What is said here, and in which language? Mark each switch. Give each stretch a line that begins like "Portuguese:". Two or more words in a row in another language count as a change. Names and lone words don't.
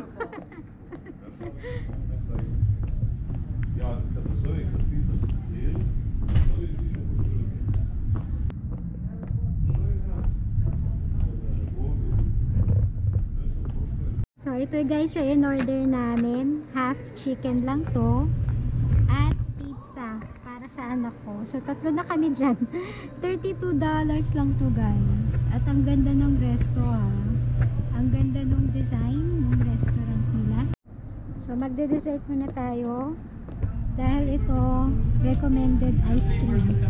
English: beautiful.
German: Ja, das soll ich das erzählen. Soll ich die schon
Filipino: So, ito guys yung in-order namin. Half chicken lang to. At pizza para sa anak ko. So, tatlo na kami dyan. $32 lang to guys. At ang ganda ng resto ha. Ang ganda ng design ng restaurant nila. So magde-dessert muna tayo dahil ito
English: recommended ice cream.